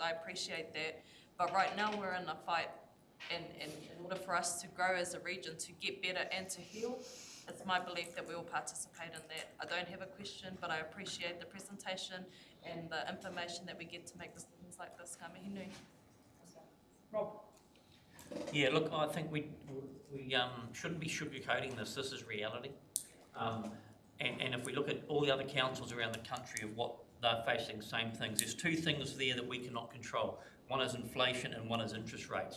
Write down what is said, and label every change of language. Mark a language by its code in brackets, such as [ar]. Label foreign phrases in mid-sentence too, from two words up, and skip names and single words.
[en] I appreciate that. But right now we're in a fight. And in order for us to grow as a region, to get better and to heal, it's my belief that we will participate in that. I don't have a question, but I appreciate the presentation and the information that we get to make decisions like this. [mi] Ka mihi nui. [en] Rob. Yeah, look, I think we shouldn't be sugarcoating this. This is reality. And if we look at all the other councils around the country of what they're facing, same things. There's two things there that we cannot control. One is inflation and one is interest rates.